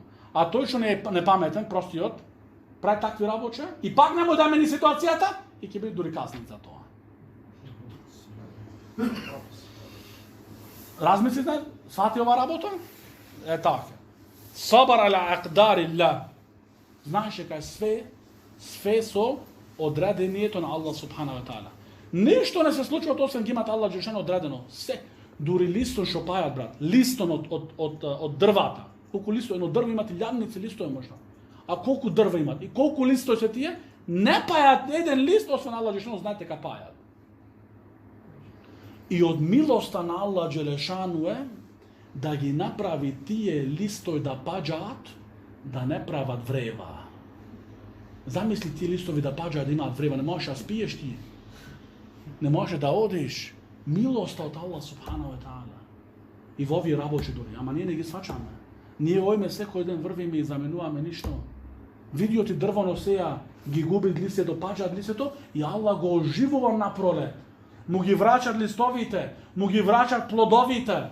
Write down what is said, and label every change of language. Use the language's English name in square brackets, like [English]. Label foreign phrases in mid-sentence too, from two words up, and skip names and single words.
[Macedonian] А тој што не е непаметен, простиот, прави такви работи и пак не може да мени ситуацијата и ќе биде дури казнет за тоа. Размислите, свати ова работа? Е така. [Arabic] صبر على أقدار الله. [Macedonian] Знаеш дека све со одредението на Аллах [Arabic] سبحانه وتعالى. [Macedonian] Ништо не се случува освен ги имат Аллах Джелешану одредено. Се. Дури листон што пајат, брат. Листон од дрвата. Колку листо едно дрво имат илјадници листови можда. А колку дрва имат и колку листови се тие, не пајат еден лист освен Аллах Джелешану знаете дека пајат. И од милоста на Аллах Джелешану е да ги направи тие листови да паѓаат, да не прават врева. Замисли тие листови да паѓаат да имаат врева, не можеш да спиеш ти. Не може да одиш. Милоста од Аллах [Arabic] سبحانه وتعالى. [Macedonian] И во овие работи дури, ама ние не ги сваќаме. Ние ојме секој ден врвиме и заменуваме ништо. Видиот и дрвоно сеја ги губи листето, паѓаат листето и Аллах го оживува на пролет. Му ги враќат листовите, му ги враќат плодовите.